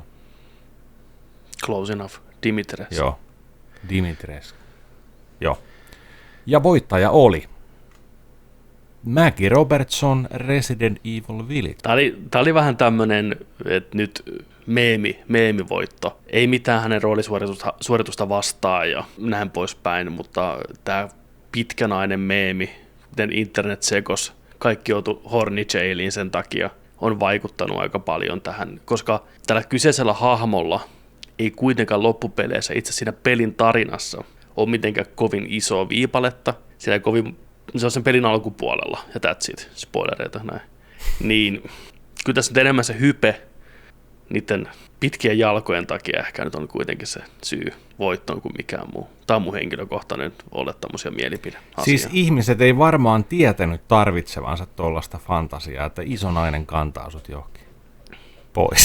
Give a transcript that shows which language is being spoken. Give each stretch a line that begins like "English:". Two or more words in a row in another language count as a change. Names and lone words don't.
English: Close enough, Dimitrescu.
Finnish: Joo, Dimitrescu. Joo. Ja voittaja oli Maggie Robertson Resident Evil Village. Tämä oli vähän tämmöinen, että nyt meemivoitto. Ei mitään hänen roolisuoritusta vastaan ja näin poispäin, mutta tämä pitkänainen meemi, miten internet sekos, kaikki joutui horny jailiin sen takia, on vaikuttanut aika paljon tähän, koska tällä kyseisellä hahmolla ei kuitenkaan loppupeleissä itse siinä pelin tarinassa ole mitenkään kovin isoa viipaletta, siellä se on sen pelin alkupuolella, ja
English: that's it,
Finnish: spoilereita näin. Niin, kyllä tässä nyt enemmän se hype niiden pitkien jalkojen takia ehkä nyt on kuitenkin se syy voittoon kuin mikään muu. Tämä on mun henkilökohtainen ole tämmöisiä mielipideasioita. Siis ihmiset ei varmaan tietänyt tarvitsevansa tuollaista fantasiaa, että iso nainen kantaa sut johonkin pois.